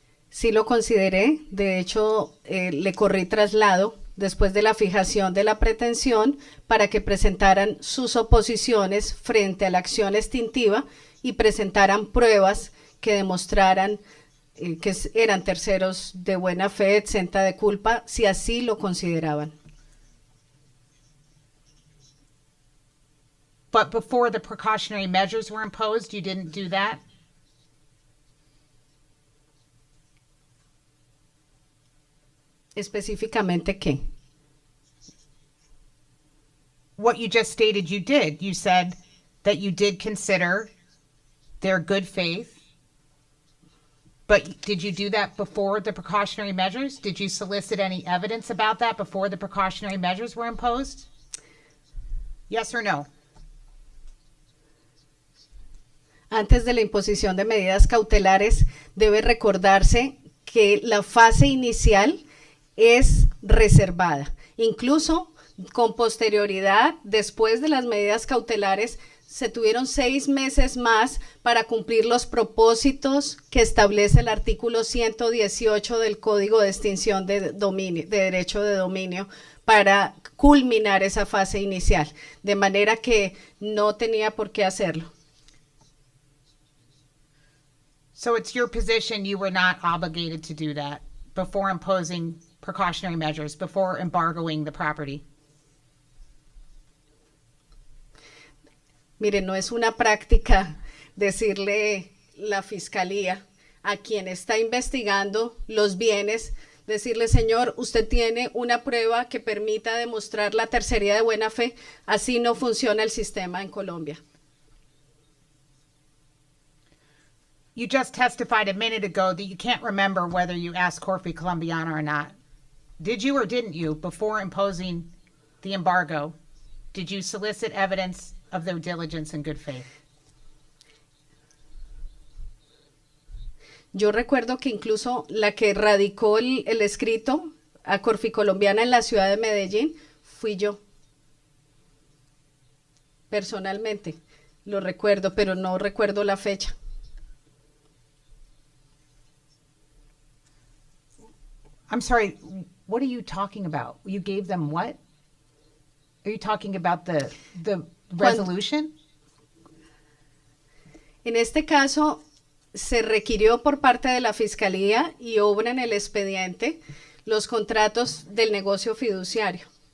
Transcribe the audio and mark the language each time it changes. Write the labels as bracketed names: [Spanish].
[Spanish] Sí lo consideré, de hecho le corrí traslado después de la fijación de la pretensión para que presentaran sus oposiciones frente a la acción extintiva y presentaran pruebas que demostraran que eran terceros de buena fe, exenta de culpa, si así lo consideraban. [English] But before the precautionary measures were imposed, you didn't do that? [Spanish] ¿Específicamente qué? [English] What you just stated you did. You said that you did consider their good faith. But did you do that before the precautionary measures? Did you solicit any evidence about that before the precautionary measures were imposed? Yes or no? [Spanish] Antes de la imposición de medidas cautelares, debe recordarse que la fase inicial es reservada. Incluso con posterioridad, después de las medidas cautelares, se tuvieron 6 meses más para cumplir los propósitos que establece el artículo 118 del Código de Extinción de Derecho de Dominio para culminar esa fase inicial, de manera que no tenía por qué hacerlo. [English] So it's your position you were not obligated to do that before imposing precautionary measures, before embargoing the property? [Spanish] Mire, no es una práctica decirle la fiscalía a quien está investigando los bienes, decirle, señor, usted tiene una prueba que permita demostrar la tercería de buena fe. Así no funciona el sistema en Colombia. [English] You just testified a minute ago that you can't remember whether you asked Corfi Colombiana or not. Did you or didn't you, before imposing the embargo, did you solicit evidence of their diligence and good faith? [Spanish] Yo recuerdo que incluso la que radicó el escrito a Corfi Colombiana en la ciudad de Medellín fui yo. Personalmente, lo recuerdo, pero no recuerdo la fecha. [English] I'm sorry, what are you talking about? You gave them what? Are you talking about the resolution? [Spanish] En este caso, se requirió por parte de la Fiscalía y obra en el expediente los contratos del negocio fiduciario.